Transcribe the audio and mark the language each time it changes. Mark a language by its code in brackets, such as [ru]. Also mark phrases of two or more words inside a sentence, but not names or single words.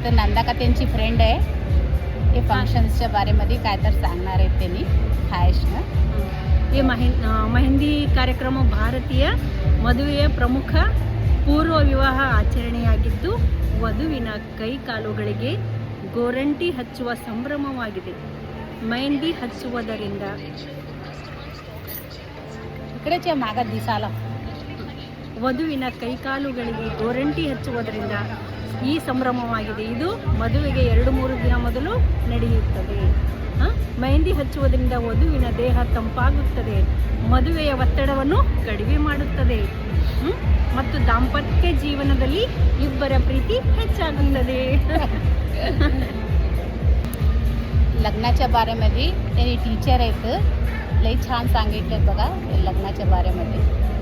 [mr] नंदा का त्यांची फ्रेंड आहे. हे फंक्शन्सच्या बारेमध्ये काय तर सांगणार आहेत त्यांनी हायशनं. [kn] ಈ ಮೆಹಂದಿ ಕಾರ್ಯಕ್ರಮ ಭಾರತೀಯ ಮದುವೆಯ ಪ್ರಮುಖ ಪೂರ್ವ ವಿವಾಹ ಆಚರಣೆಯಾಗಿದ್ದು ವಧುವಿನ ಕೈಕಾಲುಗಳಿಗೆ ಗೋರಂಟಿ ಹಚ್ಚುವ ಸಂಭ್ರಮವಾಗಿದೆ. ಮೆಹಂದಿ ಹಚ್ಚುವುದರಿಂದ [mr] इकडेच मागत दिसाला [kn] ವಧುವಿನ ಕೈಕಾಲುಗಳಿಗೆ ಗೋರಂಟಿ ಹಚ್ಚುವುದರಿಂದ ಈ ಸಂಭ್ರಮವಾಗಿದೆ. ಇದು ಮದುವೆಗೆ 2-3 ದಿನ ಮೊದಲು ನಡೆಯುತ್ತದೆ. ಮೆಹಂದಿ ಹಚ್ಚುವುದರಿಂದ ವಧುವಿನ ದೇಹ ತಂಪಾಗುತ್ತದೆ, ಮದುವೆಯ ಒತ್ತಡವನ್ನು ಕಡಿಮೆ ಮಾಡುತ್ತದೆ ಮತ್ತು ದಾಂಪತ್ಯ ಜೀವನದಲ್ಲಿ ಇಬ್ಬರ ಪ್ರೀತಿ ಹೆಚ್ಚಾಗುತ್ತದೆ. [mr] लग्नाच्या बारेमध्ये त्यांनी टीचर आहेत, लई छान सांगितलं बघा लग्नाच्या बारेमध्ये.